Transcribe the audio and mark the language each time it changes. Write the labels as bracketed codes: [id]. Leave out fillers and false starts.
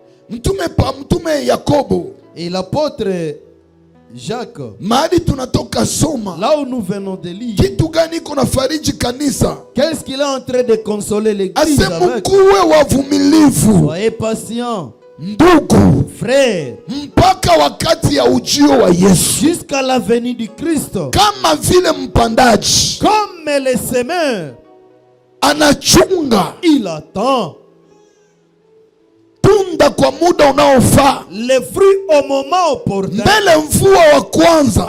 [sw] Mtume Yakobo [fr] et l'apôtre Jacques, [sw] mahali tunatoka soma, [fr] là où nous venons de lire, [sw] kitu gani kuna fariji kanisa? [fr] Qu'est-ce qu'il est en train de consoler l'église avec? [sw] Kuwe wavumilivu, [fr] soyez patient, [sw] ndugu, [fr] frère, [sw] mpaka wakati ya ujio wa Yesu, [fr] jusqu'à la venue du Christ. [sw] Kama vile mpandaji, [fr] comme le semeur, [sw] anachunga, [fr] il attend [sw] tunda kwa muda unaofaa, [fr] les fruits au moment opportun, [sw] mbele mvua wa kwanza,